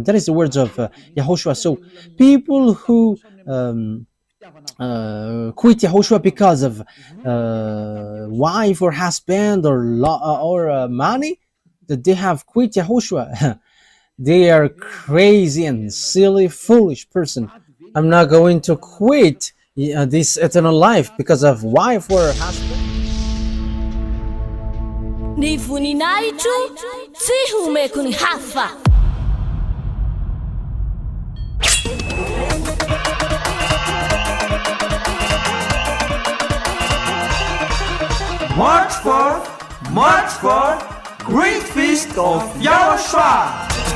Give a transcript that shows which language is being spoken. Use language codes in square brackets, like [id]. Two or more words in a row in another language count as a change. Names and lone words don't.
[en] That is the words of YAHOSHUAH. So people who quit YAHOSHUAH because of wife or husband or money, that they have quit YAHOSHUAH, they are crazy and silly, foolish person. I'm not going to quit this eternal life because of wife or husband. [mg] Ny voninahitro tsy homeko ny hafa. [en] March 4, Great Feast of YAHOSHUAH.